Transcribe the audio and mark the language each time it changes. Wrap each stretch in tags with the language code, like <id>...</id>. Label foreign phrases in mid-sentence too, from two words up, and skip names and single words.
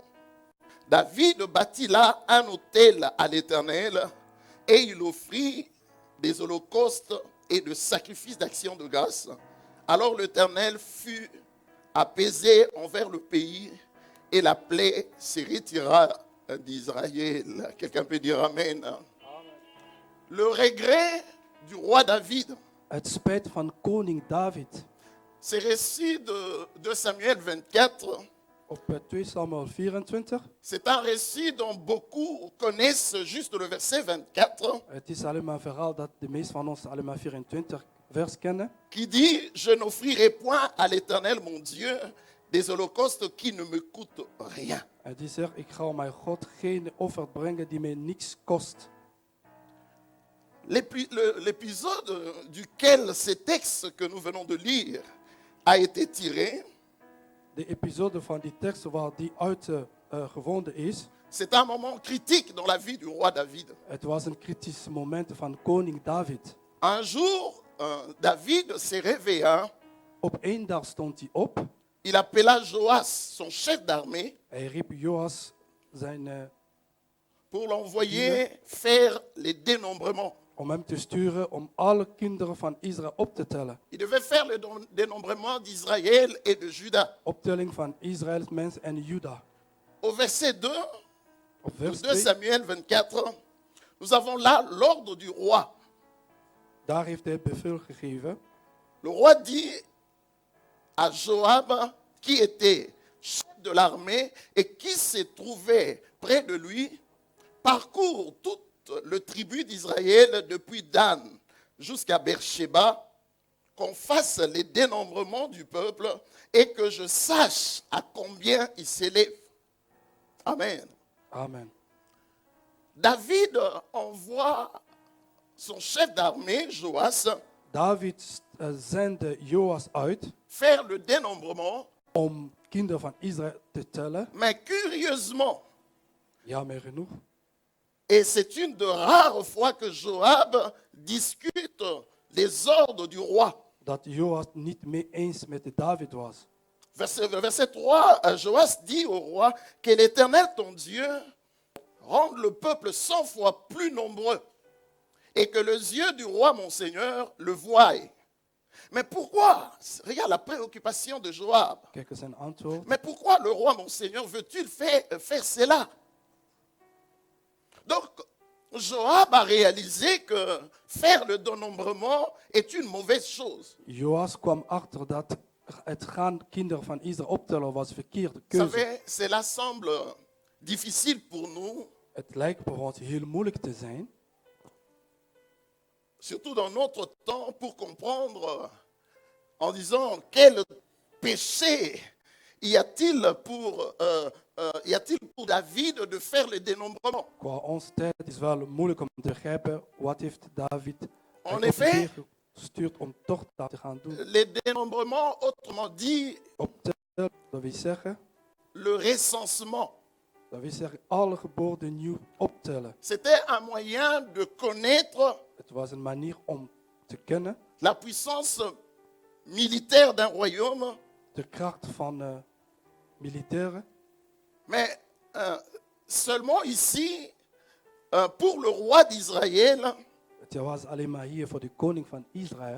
<fr>David bâtit là un autel à l'Éternel et il offrit des holocaustes et de sacrifices d'action de grâce. Alors l'Éternel fut apaisé envers le pays et la plaie se retira d'Israël. Quelqu'un peut dire Amen. Le regret du roi David.</fr> <nl>Het spijt van koning David.</nl> <fr>Ce récit de Samuel 24,</fr> <nl>Op 2 Samuel 24.</nl> <fr>c'est un récit dont beaucoup connaissent juste le verset 24,</fr> <nl>Het is alleen maar een verhaal dat de meesten van ons alleen maar 24 vers kennen.</nl> <fr>qui dit, je n'offrirai point à l'Éternel mon Dieu des holocaustes qui ne me coûtent rien.</fr> <nl>En die zegt, ik ga mijn God geen offer brengen die mij niks kost.</nl> <fr>L'épisode duquel ce texte que nous venons de lire a été tiré,</fr> <nl>De episode van die tekst waar die uit gevonden is,</nl> <fr>c'est un moment critique dans la vie du roi David.</fr> <nl>het was een kritisch moment van koning David.</nl> <fr>Un jour, David se réveilla,</fr> <nl>Op één dag stond hij op.</nl> <fr>il appela Joas, son chef d'armée,</fr> <nl>Hij riep Joas, zijn,</nl> <fr>pour l'envoyer faire les dénombrements.</fr> <nl>om hem te sturen om alle kinderen van Israël op te tellen.</nl> <fr>Il devait faire le dénombrement d'Israël et de Juda.</fr> <nl>Optelling van Israëls mensen en Juda.</nl> <fr>Au verset 2,</fr> <nl>Op de vers 2 2,</nl> <fr>Samuel 24, nous avons là l'ordre du roi.</fr> <nl>daar heeft hij het bevel gegeven.</nl> <fr>Le roi dit à Joab, qui était chef de l'armée et qui se trouvait près de lui, parcours toute le tribu d'Israël depuis Dan jusqu'à Beersheba, qu'on fasse les dénombrements du peuple et que je sache à combien il s'élève. Amen. Amen. David envoie son chef d'armée, Joas,</fr> <nl>David zendde Joas uit</nl> <fr>faire le dénombrement,</fr> <nl>om kinderen van Israël te tellen.</nl> <fr>mais curieusement,</fr> <nl>Jammer genoeg.</nl> <fr>et c'est une de rares fois que Joab discute les ordres du roi.</fr> <nl>Dat Joas niet mee eens met David was.</nl> <fr>Verset 3, Joas dit au roi que l'Éternel, ton Dieu, rende le peuple 100 fois plus nombreux et que les yeux du roi, mon Seigneur, le voient. Mais pourquoi, regarde la préoccupation de Joab,</fr> <nl>Kijk eens zijn antwoord.</nl> <fr>mais pourquoi le roi, mon Seigneur, veut-il faire cela? Donc, Joab a réalisé que faire le dénombrement est une mauvaise chose.</fr> <nl>Joas kwam achter dat het gaan kinderen van Israël optellen was verkeerde</nl> <fr>Vous</fr> <nl>keuze.</nl> <fr>savez, cela semble difficile pour nous,</fr> <nl>Het lijkt voor ons heel moeilijk te zijn.</nl> <fr>surtout dans notre temps, pour comprendre en disant quel péché y a-t-il pour David de faire le dénombrement.</fr> <nl>Qua onze tijd is het wel moeilijk om te begrijpen wat heeft David</nl> <fr>En</fr> <nl>op</nl> <fr>effet,</fr> <nl>gestuurd om toch dat te gaan doen.</nl> <fr>Le dénombrement, autrement dit,</fr> <nl>Optellen, dat wil zeggen,</nl> <fr>le recensement,</fr> <nl>alle geboorten nieuw optellen.</nl> <fr>c'était un moyen de connaître</fr> <nl>Het was een manier om te kennen</nl> <fr>la puissance militaire d'un royaume,</fr> <nl>de kracht van militairen.</nl> <fr>mais seulement ici, pour le roi d'Israël,</fr> <nl>Het was alleen maar hier voor de koning van Israël.</nl>